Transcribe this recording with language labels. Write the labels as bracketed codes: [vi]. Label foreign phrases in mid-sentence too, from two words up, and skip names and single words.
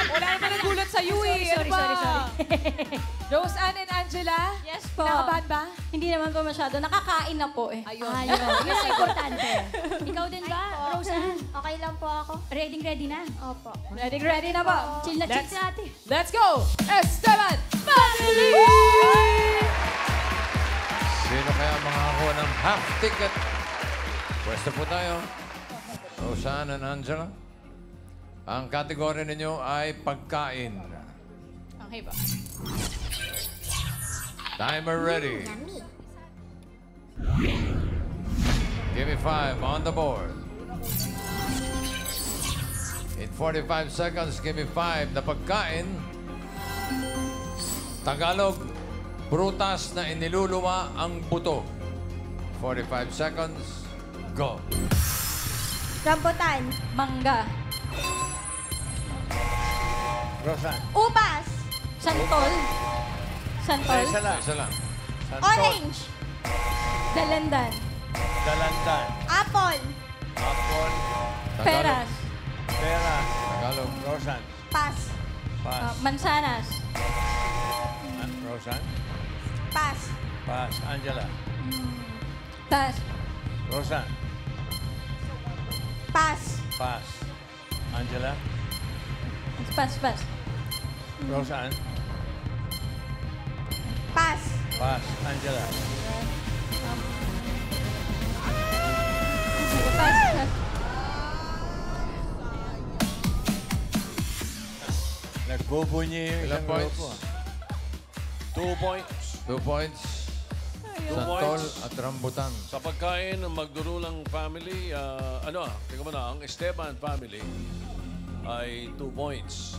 [tl] Wala naman nagulat sa iyo eh. Sorry. Roseanne and Angela? Yes po. Kinakabahan ba? Hindi naman po masyado. Nakakain na po eh. Ayun. Yun ang importante. Ikaw din ba, Roseanne? Okay lang po ako. Ready na? Opo. Ready na ba? Chill na chill sa ate. [en] Let's go! [tl] Esteban Family! Sino kaya makakuha ng half ticket? Pwesto po tayo. Roseanne and Angela. Ang kategory ninyo ay pagkain. Okay ba? [en] Timer ready. Give me 5 on the board. In 45 seconds, give me 5 [tl] na pagkain. Tagalog, prutas na iniluluwa ang buto. [en] 45 seconds, go. [tl] Rambutan. Mangga. Roseanne. Ubas. Santol. Isa lang. Santol. Orange. Dalandan. Dalandan. Apple. Apple. Peras. Peras. Tagalog. Rosan. Pas. Pas. Mansanas. Rosan. Pas. Pas. Angela. Pas. Rosan. Pas. Pas. Angela. Pas. Rosan. Pas. Pas. Angela. Pas. Nagbubunyi yung Ilang isang points? grupo. 2 points. 2 points. Santol at Rambutan. Sa pagkain ng Magdurulang family, tingnan mo na, ang Esteban family ay 2 points.